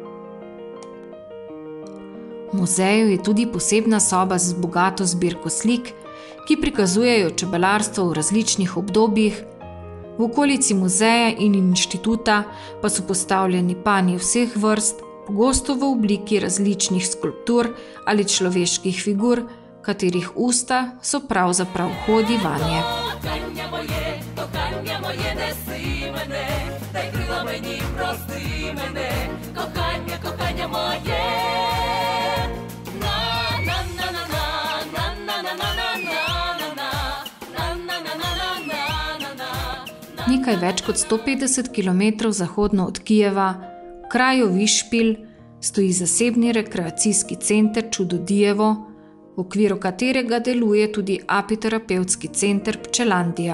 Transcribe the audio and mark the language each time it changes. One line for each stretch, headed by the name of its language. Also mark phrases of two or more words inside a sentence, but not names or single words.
Slovenian: V muzeju je tudi posebna soba z bogato zbirko slik, ki prikazujejo čebelarstvo v različnih obdobjih. V okolici muzeja in inštituta pa so postavljeni panji vseh vrst, pogosto v obliki različnih skulptur ali človeških figur, katerih usta so pravzaprav vhodi vanje.
Ukrainian: Кохання моє, неси мене, дай крила мені, прости мене. Кохання моє.
Slovenian: Nekaj več kot 150 km zahodno od Kijeva, v kraju Višpil, stoji zasebni rekreacijski center Čudodijevo, v okviru katerega deluje tudi apiterapevtski center Pčelandija.